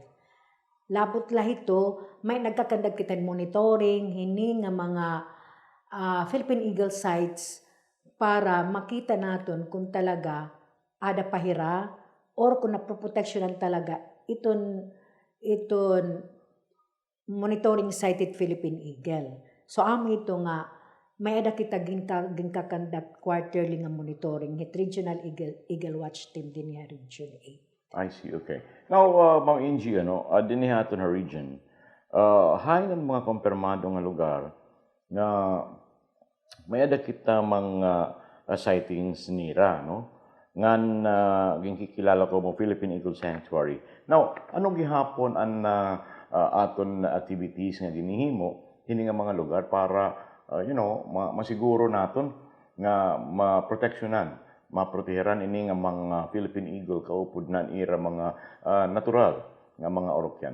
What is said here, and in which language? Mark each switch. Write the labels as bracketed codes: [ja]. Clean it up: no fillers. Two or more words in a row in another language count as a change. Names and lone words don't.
[war] Labot lahito, may nagkakandag kita monitoring hini nga mga Philippine eagle sites para makita naton kung talaga ada pahira or kung naproproteksyonan talaga iton monitoring sited Philippine eagle. So amo ito nga may ada kita ginkakandak quarterly nga monitoring hit [en] regional eagle watch team [war] din niya region 8. [en] I see, okay. Now, [war] Ma'am Ingy, din haton na region, hain ang mga kumpirmado nga lugar na may ada kita mga sightings nira, no? Ngan ginkikilala ko mo Philippine Eagle Sanctuary. Now, anong gihapon ang aton activities nga ginihimo hini nga mga lugar para masiguro naton nga maproteksyonan, maproteheran ini nga mga Philippine eagle kaupod nan ira mga natural nga mga orokyan.